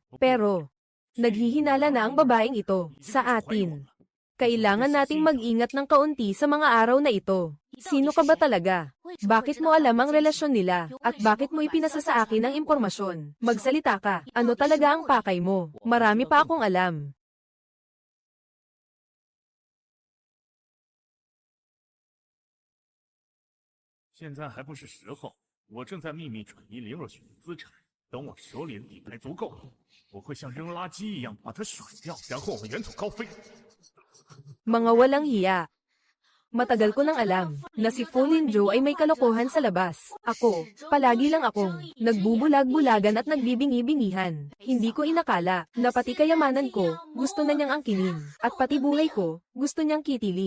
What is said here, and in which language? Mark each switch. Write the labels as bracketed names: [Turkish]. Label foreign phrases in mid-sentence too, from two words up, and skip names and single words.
[Filipino] Pero, naghihinala na ang babaeng ito sa atin. Kailangan nating mag-ingat ng kaunti sa mga araw na ito. Sino ka ba talaga? Bakit mo alam ang relasyon nila? At bakit mo ipinasa sa akin ang impormasyon? Magsalita ka. Ano talaga ang pakay mo? Marami pa akong alam. [Chinese] 现在还不是时候，我正在秘密转移林若雪的资产，等我手里的底牌足够，我会像扔垃圾一样把它甩掉，然后我们远走高飞。 [Filipino] Mga walang hiya. Matagal ko nang alam na si Fu Linjo ay may kalokohan sa labas. Ako, palagi lang akong nagbubulag-bulagan at nagbibingi-bingihan. Hindi ko inakala na pati kayamanan ko gusto na niyang angkinin at pati buhay ko gusto niyang kitilin.